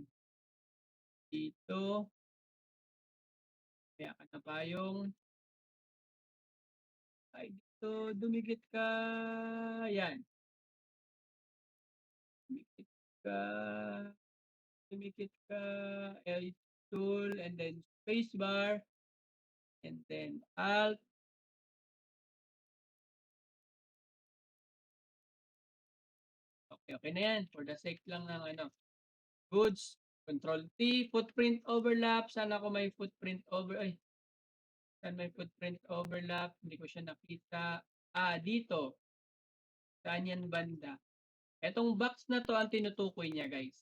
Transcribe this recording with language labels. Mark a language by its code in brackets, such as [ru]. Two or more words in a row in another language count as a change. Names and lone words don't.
[tl] Dito. Kaya ka na payong. Ay, dito. Dumikit ka. Yan. Dumikit ka. Dumikit ka. [en] L tool. And then space bar. And then alt. [tl] Okay na yan. [en] For the sake [tl] lang ng [en] goods. Control T. Footprint overlap. [tl] Sana ko may footprint saan may [en] footprint overlap? [tl] Hindi ko siya nakita. Dito. Saan yan banda? Etong box na to ang tinutukoy niya guys.